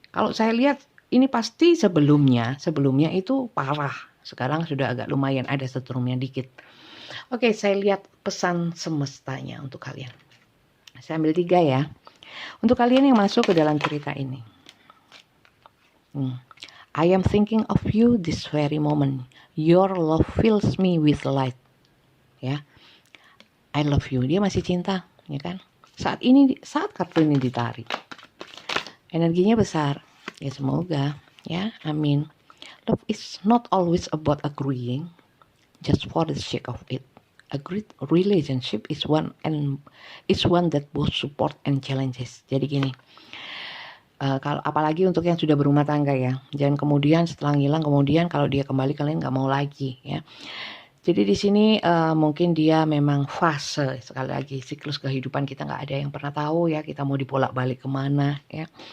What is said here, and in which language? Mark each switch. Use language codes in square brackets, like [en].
[id] Kalau saya lihat ini pasti sebelumnya itu parah. Sekarang sudah agak lumayan ada setrumnya dikit. Oke, saya lihat pesan semestanya untuk kalian. Saya ambil 3 ya. Untuk kalian yang masuk ke dalam cerita ini. [en] I am thinking of you this very moment. Your love fills me with light. [id] Ya. [en] I love you. [id] Dia masih cinta, ya kan? Saat kartu ini ditarik. Energinya besar. Ya semoga, ya. Amin. [en] Love is not always about agreeing just for the sake of it. A great relationship is one that both support and challenges. [id] Jadi gini, kalau apalagi untuk yang sudah berumah tangga ya, jangan kemudian setelah ngilang kemudian kalau dia kembali kalian nggak mau lagi ya. Jadi di sini mungkin dia memang fase, sekali lagi siklus kehidupan kita nggak ada yang pernah tahu ya, kita mau dibolak-balik kemana ya.